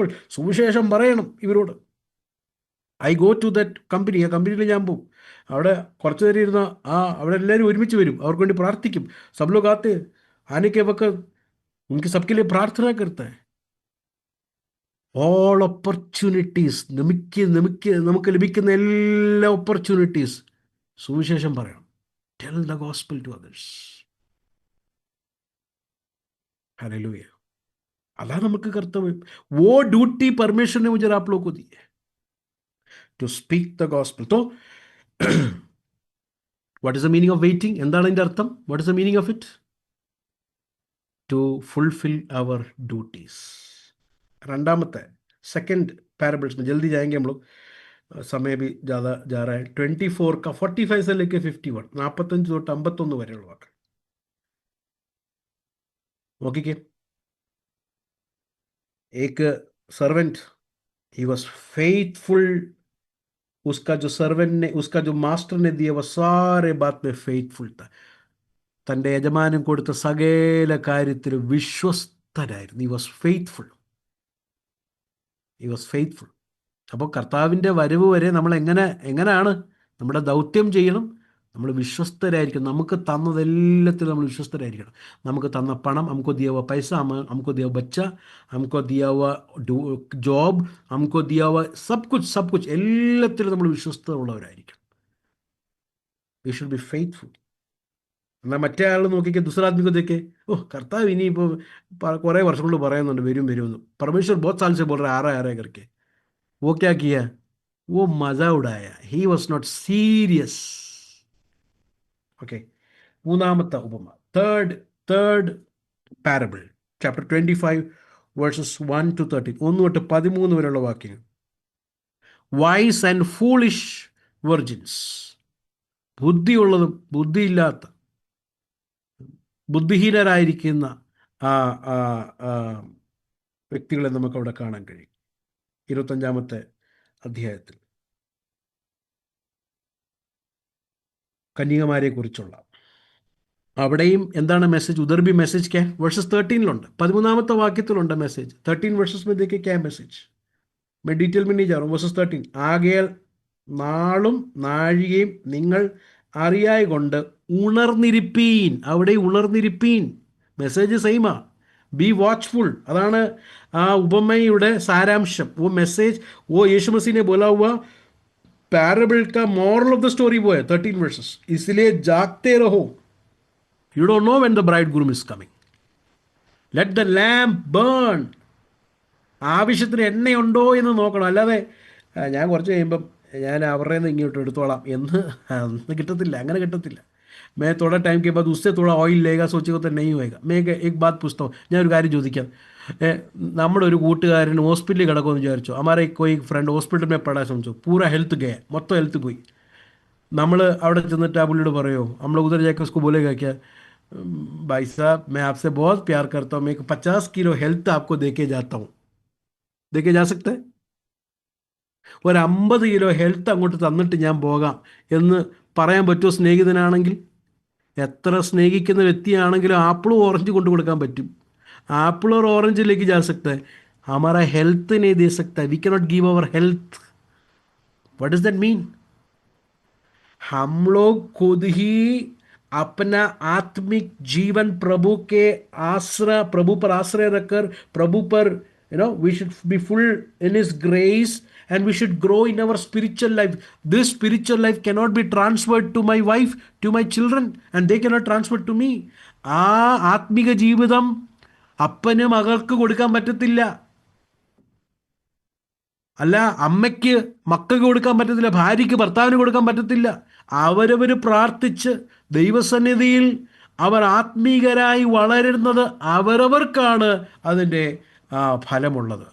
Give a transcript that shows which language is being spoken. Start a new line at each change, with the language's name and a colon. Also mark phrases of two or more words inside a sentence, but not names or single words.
Malayalam: സുവിശേഷം പറയണം ഇവരോട്.
English: I go to that company,
Malayalam: ആ കമ്പനിയിൽ ഞാൻ പോകും. അവിടെ കുറച്ച് നേരം ഇരുന്ന അവിടെ എല്ലാവരും ഒരുമിച്ച് വരും, അവർക്ക് വേണ്ടി പ്രാർത്ഥിക്കും.
Hindi: सब लोग आते आने के वक्त उनके सबके लिए प्रार्थना करता है.
English: all opportunities,
Malayalam: നമുക്ക് ലഭിക്കുന്ന എല്ലാ ഓപ്പർച്യൂണിറ്റീസ് സുവിശേഷം പറയണം.
English: tell the gospel to others.
Hindi: हालेलुया.
Malayalam: अल्लाह നമുക്ക് കർത്തവ്യം.
Hindi: वो ड्यूटी परमेश्वर ने मुझे आप लोगों को दी है,
English: to speak the gospel. तो what is the meaning of waiting?
Malayalam: എന്താണ് അതിൻ്റെ അർത്ഥം?
English: what is the meaning of it? to fulfill our duties.
Hindi: രണ്ടാമത്തെ
English: second parables
Hindi: में जल्दी जाएंगे हम लोग, समय भी ज़्यादा जा रहा है. 24 का 45 से लेके 51,
Malayalam: 45 തൊട്ട് 51 വരെയുള്ള വാക്ക് നോക്കിക്കേ.
English: एक servant, he was faithful.
Hindi: उसका जो सर्वेंट ने, उसका जो मास्टर ने दिया, वह सारे बात में फेथफुल था.
Malayalam: തൻ്റെ യജമാനൻ കൊടുത്ത സകല കാര്യത്തിലും വിശ്വസ്തനായിരുന്നു.
English: he was faithful. he was faithful.
Malayalam: അപ്പോൾ കർത്താവിൻ്റെ വരവ് വരെ നമ്മൾ എങ്ങനെയാണ് നമ്മുടെ ദൗത്യം ചെയ്യണം? നമ്മൾ വിശ്വസ്തരായിരിക്കണം. നമുക്ക് തന്നതെല്ലാത്തിലും നമ്മൾ വിശ്വസ്തരായിരിക്കണം. നമുക്ക് തന്ന പണം,
Hindi: हमको दिया हुआ पैसा, हमको दिया हुआ बच्चा, हमको दिया हुआ जॉब, हमको दिया हुआ सब कुछ
Malayalam: എല്ലാത്തിലും നമ്മൾ വിശ്വസ്തത ഉള്ളവരായിരിക്കണം.
English: we should be faithful.
Malayalam: എന്നാൽ മറ്റേ ആൾ നോക്കിക്കേ, ദുസറാദ്മിക്ക് देखे, ഓ കർത്താവ് ഇനിയിപ്പോൾ കുറേ വർഷം കൊണ്ട് പറയുന്നുണ്ട് വരുമെന്ന്.
Hindi: परमेश्वर बहुत साल से बोल रहा है, आ रहा है करके. वो क्या किया? वो मजा उड़ाया.
English: he was not serious.
Malayalam: ഓക്കെ, മൂന്നാമത്തെ ഉപമ,
English: third parable, chapter 25 verses 1 to 13,
Malayalam: 1 തൊട്ട് 13 വരെയുള്ള വാക്യങ്ങൾ.
English: wise and foolish virgins,
Malayalam: ബുദ്ധിയുള്ളതും ബുദ്ധിയില്ലാത്ത, ബുദ്ധിഹീനരായിരിക്കുന്ന ആ ആ ആ വ്യക്തികളെ നമുക്കവിടെ കാണാൻ കഴിയും 25-ാമത്തെ അധ്യായത്തിൽ. കന്യകമാരെ കുറിച്ചുള്ള അവിടെയും എന്താണ് മെസ്സേജ്?
Hindi: उधर भी मैसेज क्या
Malayalam: വേഴ്സസ് 13 13-ാമത്തെ വാക്യത്തിലുണ്ട് മെസ്സേജ്.
Hindi: 13 വേഴ്സസ് में देखिए क्या मैसेज, मैं डिटेल में नहीं जा रहा हूँ.
Malayalam: വേഴ്സസ് 13, ആകയാൽ നാളും നാഴികയും നിങ്ങൾ അറിയായ കൊണ്ട് ഉണർന്നിരിപ്പീൻ. അവിടെ ഉണർന്നിരിപ്പീൻ, മെസ്സേജ് സെയിമാ,
English: be watchful.
Malayalam: അതാണ് ആ ഉപമയുടെ സാരാംശം.
Hindi: वो मैसेज वो यीशु मसीह ने बोला हुआ पैराबल का
English: moral of the story
Hindi: वो है 13 वर्सेस. इसलिए जागते रहो.
English: You don't know when the bridegroom is coming. Let the lamp burn.
Malayalam: ആവശ്യത്തിന് എണ്ണയുണ്ടോ എന്ന് നോക്കണം. അല്ലാതെ ഞാൻ കുറച്ച് കഴിയുമ്പം ഞാൻ അവരുടെ നിന്ന് ഇങ്ങോട്ട് എടുത്തോളാം എന്ന് കിട്ടത്തില്ല, അങ്ങനെ കിട്ടത്തില്ല.
Hindi: मैं थोड़ा टाइम के बाद उससे थोड़ा ऑयल लेगा सोचेगा तो नहीं होएगा. मैं एक बात पूछता हूँ,
Malayalam: ഞാൻ ഒരു കാര്യം ചോദിക്കാം. നമ്മുടെ ഒരു കൂട്ടുകാരൻ ഹോസ്പിറ്റലിൽ കിടക്കുമെന്ന് വിചാരിച്ചോ,
Hindi: हमारे कोई फ्रेंड हॉस्पिटल में पड़ा समझो, पूरा हेल्थ गया,
Malayalam: മൊത്തം ഹെൽത്ത് പോയി. നമ്മൾ അവിടെ ചെന്നിട്ട് ആ പുള്ളിയോട് പറയുമോ, നമ്മൾ
Hindi: ഉധർ जाकर उसको बोलेगा क्या, भाई साहब मैं आपसे बहुत प्यार करता हूँ, मैं 50 किलो हेल्थ आपको देके जाता हूँ. देके जा सकते?
Malayalam: ഒരു 50 കിലോ ഹെൽത്ത് അങ്ങോട്ട് തന്നിട്ട് ഞാൻ പോകാം എന്ന് പറയാൻ പറ്റുമോ സ്നേഹിതനാണെങ്കിൽ? എത്ര സ്നേഹിക്കുന്ന വ്യക്തിയാണെങ്കിലും ആപ്പിളും ഓറഞ്ച് കൊണ്ടു കൊടുക്കാൻ പറ്റും.
Hindi: ആപ്പിൾ और ऑरेंज लेके जा सकता है, हमारा हेल्थ नहीं दे सकता.
English: we cannot give our health. what does that mean?
Hindi: हम लोग खुद ही अपना आत्मिक जीवन प्रभु के आश्रय, प्रभु पर आश्रय रखकर, प्रभु पर
English: we should be full in his grace and we should grow in our spiritual life. This spiritual life cannot be transferred to my wife, to my children, and they cannot transfer to me.
Malayalam: ആ ആത്മിക ജീവിതം അപ്പന് മകൾക്ക് കൊടുക്കാൻ പറ്റത്തില്ല. അല്ല, അമ്മയ്ക്ക് മക്കൾക്ക് കൊടുക്കാൻ പറ്റത്തില്ല, ഭാര്യയ്ക്ക് ഭർത്താവിന് കൊടുക്കാൻ പറ്റത്തില്ല. അവരവർ പ്രാർത്ഥിച്ച് ദൈവസന്നിധിയിൽ അവർ ആത്മീകരായി വളരുന്നത് അവരവർക്കാണ് അതിൻ്റെ ഫലമുള്ളത്.